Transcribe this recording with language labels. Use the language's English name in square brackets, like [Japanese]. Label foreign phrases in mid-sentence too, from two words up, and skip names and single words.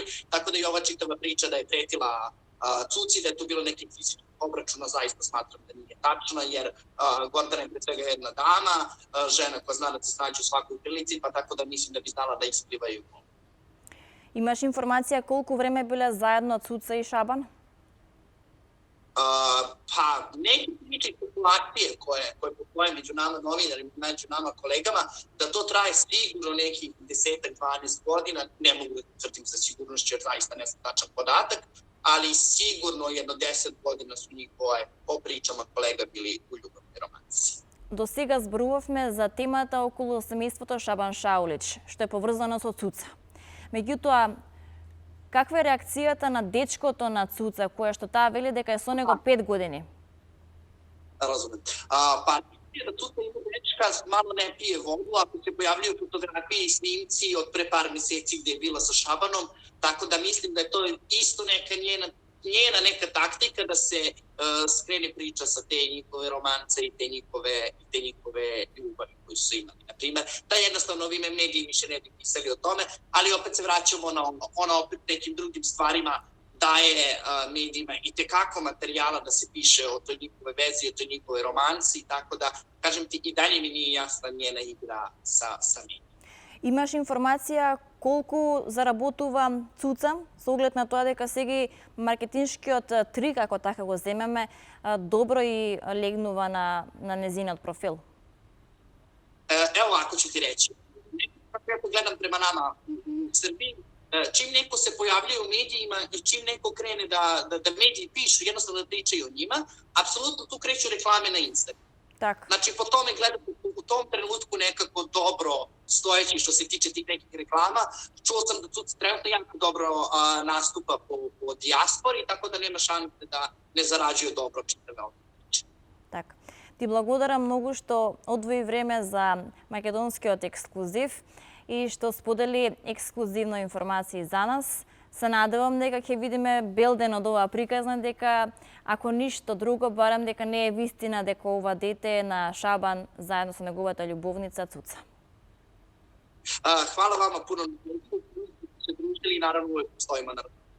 [Serbian] Tako da i ova čitava priča da je pretila Cuci, da je tu bilo nekih fizičkih obračuna, zaista smatram da nije tačna, jer Gordana je pre svega jedna dama, žena koja zna da se snađe u svakoj prilici, pa tako da mislim da bi znala da isplivaju. [Macedonian] Имаш информација колку време биле заедно Цуца и Шабан? [Serbian] Pa neke priče i populacije koje postoje među nama novinarima, među nama kolegama, da to traje sigurno nekih 10-12 godina, ne mogu da tvrdim sa sigurnošću jer zaista ne znam tačan podatak, ali sigurno jedno 10 godina su njihove, po pričama kolega, bili u ljubavnoj romanci. [Macedonian] До сега зборувавме за темата околу семејството Шабан Шаулич, што е поврзано со Цуца. Меѓутоа, каква е реакцијата на дечкото на Цуца, кое што таа вели дека е со него 5 години? [Serbian] Razumem. Pa da Cuca ima dečka, malo ne pije vodu, ako se pojavljaju fotografije i snimci od pre par meseci gde je bila sa Šabanom, tako da mislim da je to isto neka njena neka taktika da se skrene priča sa te njihove romance i te njihove ljubavi koje su imali. Naprimer, da jednostavno ovi mediji više ne bi pisali o tome, ali opet se vraćamo na ona opet nekim drugim stvarima daje medijima i tekako materijala da se piše o toj njihove vezi, o toj njihove romanci, tako da, kažem ti, i dalje mi nije jasna njena igra sa medijima. [Macedonian] Имаш информација колку заработува Цуца, со оглед на тоа дека сега маркетиншкиот трик, ако така го земеме, добро и легнува на незиниот профил? [Serbian] Evo ako ću ti reći. Kako gledam prema nama u Srbiji, čim neko se pojavljuje u medijima i čim neko krene da mediji pišu, jednostavno da pričaju o njima, apsolutno tu kreću reklame na Instagram. [Macedonian] Так. [Serbian] Znači, po tome gledam u tom trenutku nekako dobro stojeći što se tiče tih nekih reklama. Čuo sam da Cuca trenutno jako dobro nastupa po dijaspori, tako da nema šanse da ne zarađuju dobro čitave ove priče. [Macedonian] Так. Ти благодарам многу што одвои време за македонскиот ексклузив и што сподели ексклузивно информации за нас. Се надевам дека ќе видиме белден од оваа приказна, дека ако ништо друго, барем дека не е вистина дека ова дете е на Шабан заедно со неговата љубовница Цуца. [Serbian] Hvala vama puno što ste se družili i naravno uvek stojimo na